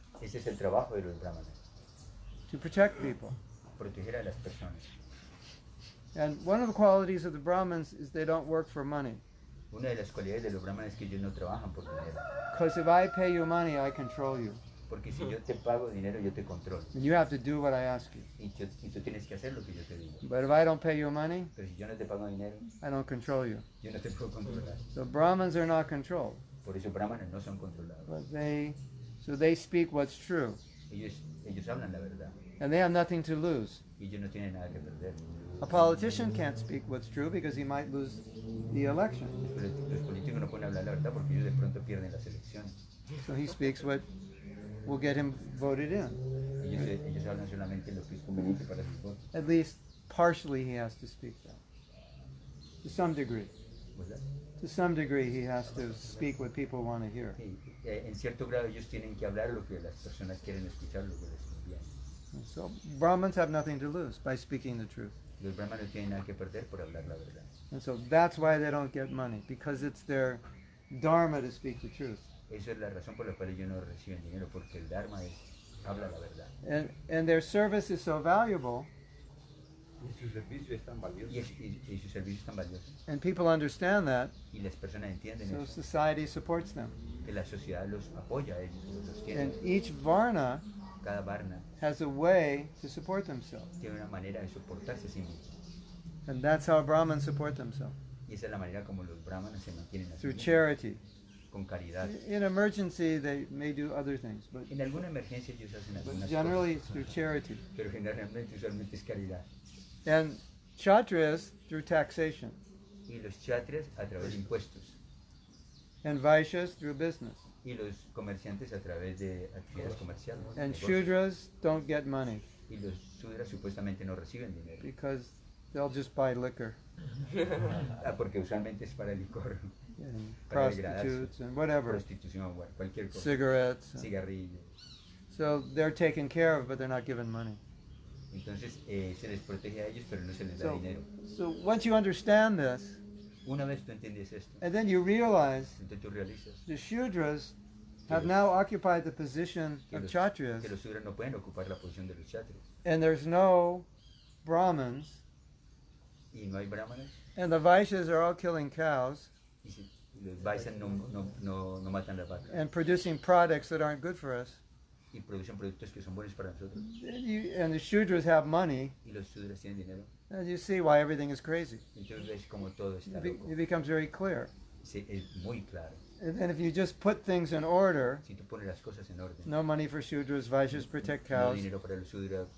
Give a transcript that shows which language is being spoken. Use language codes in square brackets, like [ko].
[es] Ese es el trabajo de los brahmanes, [en] to protect people. [es] proteger a las personas. [en] And one of the qualities of the Brahmins is they don't work for money. [es] Una de las cualidades de los brahmanes es que ellos no trabajan por dinero. [en] Because if I pay you money, I control you. [es] Porque si yo te pago dinero, yo te controlo. [en] And you have to do what I ask you. [es] Y tú tienes que hacer lo que yo te digo. [en] But if I don't pay you money, [es] Pero si yo no te pago dinero, [en] I don't control you. [es] yo no te puedo controlar. [en] So Brahmins are not controlled. [es] Por eso brahmanes no son controlados. [en] But they speak what's true. [es] Ellos hablan la verdad. [en] And they have nothing to lose. [es] Y ellos no tienen nada que perder. [en] A politician can't speak what's true because he might lose the election. [es] Los políticos no pueden hablar la verdad porque ellos de pronto pierden las elecciones. [en] So he speaks what will get him voted in. [es] Ellos hablan solamente lo que es conveniente para sus votos. [en] At least partially he has to speak that. To some degree. [es] ¿Verdad? [en] To some degree he has to speak what people want to hear. [es] Sí, en cierto grado ellos tienen que hablar lo que las personas quieren escuchar, lo que les conviene. [en] And so Brahmins have nothing to lose by speaking the truth. [es] Los brahmanes no tienen nada que perder por hablar la verdad. [en] And so that's why they don't get money, because it's their dharma to speak the truth. [es] Esa es la razón por la cual ellos no reciben dinero, porque el dharma es habla la verdad. [en] And their service is so valuable, [es] Y su servicio es tan valioso. Y sus servicios están valiosos. [en] and people understand that, [es] Y las personas entienden [en] so [es] eso, [en] society supports them. [es] que la sociedad los apoya a ellos, los sostiene. [en] And each varna [es] Cada varna [en] has a way to support themselves. [es] tiene una manera de soportarse a sí mismo. [en] And that's how Brahmins support themselves, [es] Y esa es la manera como los brahmanes se mantienen a sí [en] through [es] mismos, [en] charity. [es] con caridad. [en] In emergency, they may do other things, but [es] En alguna emergencia ellos hacen algunas [en] generally it's [es] cosas, [en] through charity. [es] pero generalmente usualmente es caridad. [en] And kshatriyas through taxation, [es] Y los kshatriyas a través de impuestos. [en] and vaishyas through business. [es] Y los comerciantes a través de actividades comerciales. [en] And [es] negocios. [en] shudras don't get money [es] Y los shudras supuestamente no reciben dinero. [en] because they'll just buy liquor [es] Porque usualmente es para el licor, [en] and [es] para degradarse, [en] prostitutes and whatever, [es] prostitución, cualquier cosa, [en] cigarettes. [es] cigarrillos. [en] So they're taken care of, but they're not given money. [es] Entonces se les protege a ellos, pero no se les da [en] So, [es] dinero. [en] so once you understand this, [es] Una vez tú entiendes esto, [en] and then you realize [es] entonces tú realizas [en] the shudras have now occupied the position [es] que [en] of [es] los, [en] kshatriyas, [es] que los shudras no pueden ocupar la posición de los kshatriyas. [en] and there's no brahmins, [es] Y no hay brahmanes, [en] and the vaishyas are all killing cows [es] y los vaisas no matan las vacas. [en] and producing products that aren't good for us. [es] Y producen productos que son buenos para nosotros. [en] And the shudras have money, [es] Y los shudras tienen dinero. [en] and you see why everything is crazy. [es] Entonces ves como todo está loco. [en] It becomes very clear. [es] Sí, es muy claro. [en] And if you just put things in order, [es] Si tú pones las cosas en orden, [en] no money for shudras, vaishyas protect [es] no [en] cows, [es] dinero para los shudras,